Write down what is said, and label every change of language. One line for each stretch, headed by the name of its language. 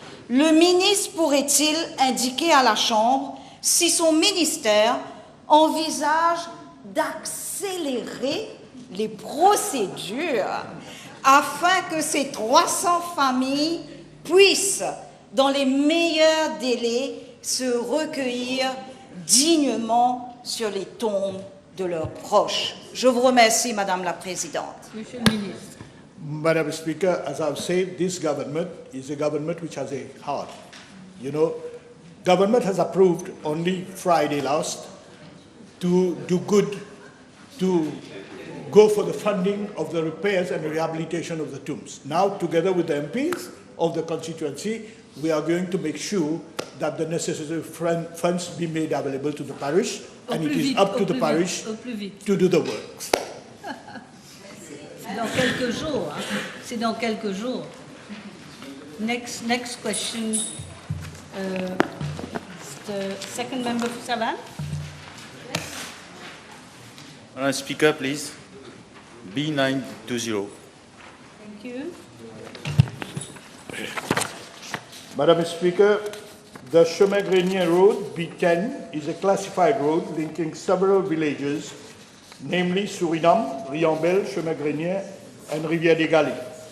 French: Le ministre pourrait-il indiquer à la Chambre si son ministère envisage d'accélérer les procédures afin que ces 300 familles puissent, dans les meilleurs délais, se recueillir dignement sur les tombes de leurs proches. Je vous remercie, Madame la Présidente. Monsieur le ministre.
English: Madam Speaker, as I've said, this government is a government which has a heart. You know, government has approved only Friday last to do good, to go for the funding of the repairs and rehabilitation of the tombs. Now, together with the MPs of the constituency, we are going to make sure that the necessary funds be made available to the parish, and it is up to the parish to do the works.
French: Dans quelques jours, hein. C'est dans quelques jours.
English: Next question. The second member for Savane. Madam Speaker, please. B920. Thank you. Madam Speaker, the Chemin Grenier Road, B10, is a classified road linking several villages, namely Suriname, Riambel, Chemin Grenier, and Rivière des Galets.